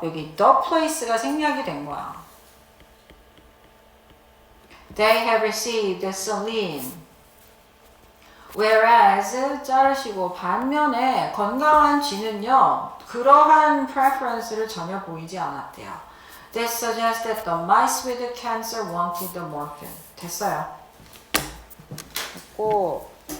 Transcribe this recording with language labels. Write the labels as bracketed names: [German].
[Korean] 여기 the place가 생략이 된 거야. [English] They have received saline. [Korean] Whereas 자르시고 반면에 건강한 쥐는요 그러한 preference를 전혀 보이지 않았대요. [English] This suggests that the mice with cancer wanted the morphine. [Korean] 됐어요. 됐고